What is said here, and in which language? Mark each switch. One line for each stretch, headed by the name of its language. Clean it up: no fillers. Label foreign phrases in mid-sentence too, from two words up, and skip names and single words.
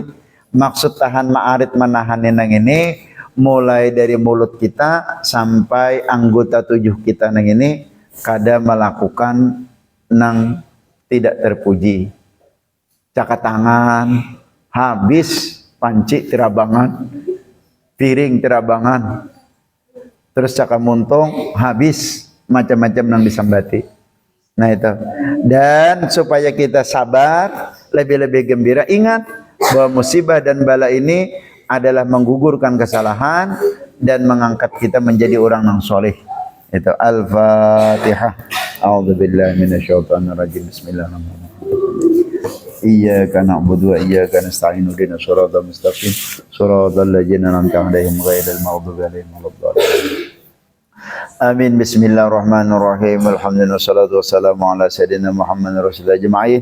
Banjar: Maksud tahan ma'arid menahan nang ini mulai dari mulut kita sampai anggota tubuh kita nang ini kada melakukan nang tidak terpuji. Cakat tangan habis, panci terabangan, piring terabangan, terus caka muntung habis, macam-macam nang disambati. Nah itu.
Indonesian: Dan supaya kita sabar, lebih-lebih gembira, ingat bahwa musibah dan bala ini adalah menggugurkan kesalahan dan mengangkat kita menjadi orang yang soleh. Itu Al-Fatihah.
Arabic: أعوذ بالله من الشيطان الرجيم. بسم الله الرحمن الرحيم. إياك نعبد وإياك نستعين. اهدنا الصراط المستقيم. صراط الذين أنعمت عليهم غير المغضوب عليهم ولا الضالين. Amin. بسم الله الرحمن الرحيم. الحمد لله والصلاة والسلام على سيدنا محمد رسول الله أجمعين.